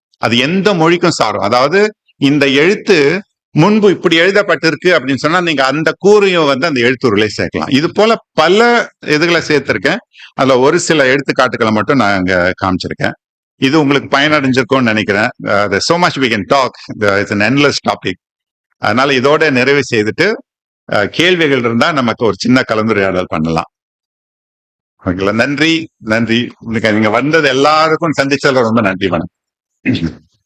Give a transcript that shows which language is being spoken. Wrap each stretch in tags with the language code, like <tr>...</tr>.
<ta>அது எந்த மொழிக்கும் சாரும். அதாவது இந்த எழுத்து முன்பு இப்படி எழுதப்பட்டிருக்கு அப்படின்னு சொன்னா நீங்க அந்த கூறையும் வந்து அந்த எழுத்துருளை சேர்க்கலாம். இது போல பல இதுகளை சேர்த்திருக்கேன். அதுல ஒரு சில எடுத்துக்காட்டுகளை மட்டும் நான் இங்க காமிச்சிருக்கேன். இது உங்களுக்கு பயனடைஞ்சிருக்கும்னு நினைக்கிறேன்.</ta> <en>so much we can talk, it's an endless topic.</en> <ta>அதனால இதோட நிறைவு செய்துட்டு கேள்விகள் இருந்தா நமக்கு ஒரு சின்ன கலந்துரையாடல் பண்ணலாம். ஓகேங்களா? நன்றி, நன்றி. நீங்க வந்தது எல்லாருக்கும் சந்திச்சதுல ரொம்ப நன்றி. வணக்கம்.</ta>